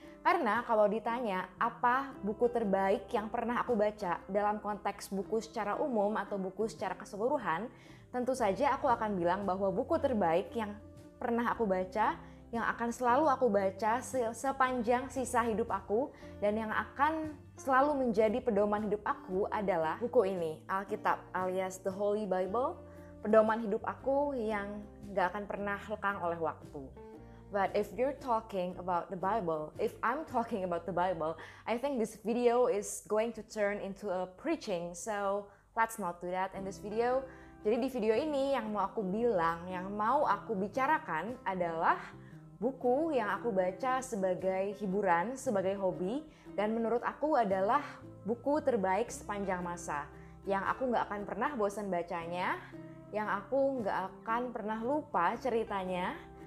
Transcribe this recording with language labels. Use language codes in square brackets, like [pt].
[id] Karena kalau ditanya apa buku terbaik yang pernah aku baca dalam konteks buku secara umum atau buku secara keseluruhan, tentu saja aku akan bilang bahwa buku terbaik yang pernah aku baca, yang akan selalu aku baca sepanjang sisa hidup aku dan yang akan selalu menjadi pedoman hidup aku adalah buku ini, Alkitab alias The Holy Bible, pedoman hidup aku yang gak akan pernah lekang oleh waktu. [en] But if you're talking about the Bible, if I'm talking about the Bible, I think this video is going to turn into a preaching, so let's not do that in this video. [id] Jadi di video ini yang mau aku bilang, yang mau aku bicarakan adalah buku yang aku baca sebagai hiburan, sebagai hobi, dan menurut aku adalah buku terbaik sepanjang masa. Yang aku nggak akan pernah bosan bacanya, yang aku nggak akan pernah lupa ceritanya.